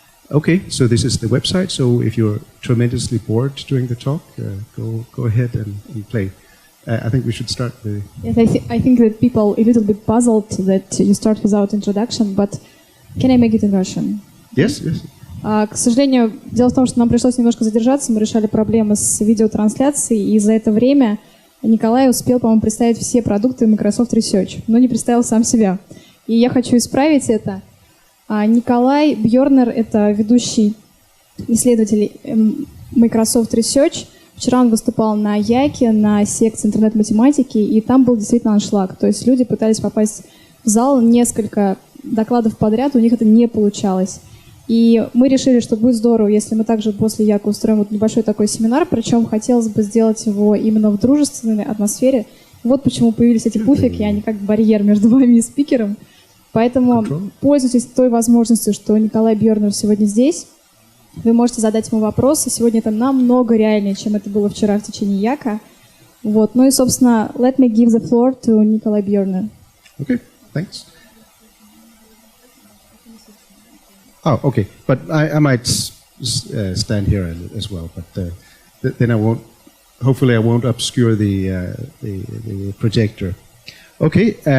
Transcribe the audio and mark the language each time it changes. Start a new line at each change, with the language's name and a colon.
English: Okay, so this is the website. So if you're tremendously bored during the talk, go ahead and play. I think we should start the... Yes, I think that people a little bit puzzled that you start without introduction, but can I make it in Russian? Yes, yes.
Russian: К сожалению, дело в том, что нам пришлось немножко задержаться, мы решали проблемы с видеотрансляцией, и за это время Николай успел, по-моему, представить все продукты Microsoft Research, но не представил сам себя. И я хочу исправить это. Николай Бьорнер — это ведущий исследователь Microsoft Research. Вчера он выступал на Яке, на секции интернет-математики, и там был действительно аншлаг. То есть люди пытались попасть в зал, несколько докладов подряд, у них это не получалось. И мы решили, что будет здорово, если мы также после Яка устроим вот небольшой такой семинар, причем хотелось бы сделать его именно в дружественной атмосфере. Вот почему появились эти пуфики, они как барьер между вами и спикером. Поэтому пользуйтесь той возможностью, что Николай Бьорнер сегодня здесь. Вы можете задать ему вопросы. Сегодня это намного реальнее, чем это было вчера в течение Яка. Вот. Ну и, собственно,
English: let me give the floor to Nikolaj Bjorner. Okay, thanks. Oh, okay. But I might stand here as well, but then I won't. Hopefully, I won't obscure the projector. Okay.